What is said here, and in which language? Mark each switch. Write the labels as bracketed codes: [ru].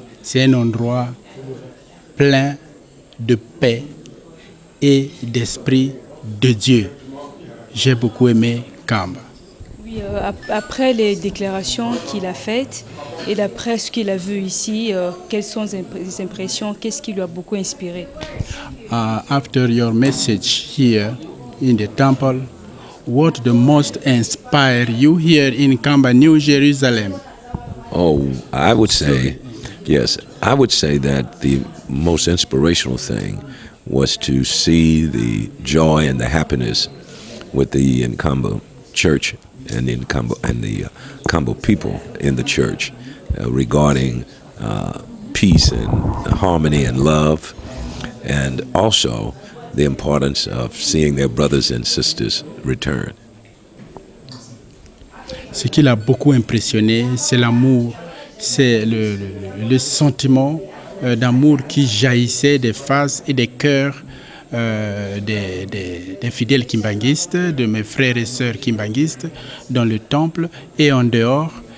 [fr] C'est un endroit plein de paix et d'esprit de Dieu. J'ai beaucoup aimé Kamba. Oui, après les déclarations qu'il a faites et d'après ce qu'il a vu ici, quelles sont les impressions, qu'est-ce qui lui a beaucoup inspiré? [en] After your message here in the temple, what the most inspired you here in Kamba, New Jerusalem? Oh, I would say, yes, I would say that the most inspirational thing was to see the joy and the happiness with the Nkamba church and the Nkamba people in the church regarding peace and harmony and love, and also the importance of seeing their brothers and sisters return. [fr] Ce qui l'a beaucoup impressionné, c'est l'amour, c'est le sentiment d'amour qui jaillissait des faces et des cœurs des fidèles kimbanguistes, de mes frères et sœurs kimbanguistes, dans le temple et en dehors.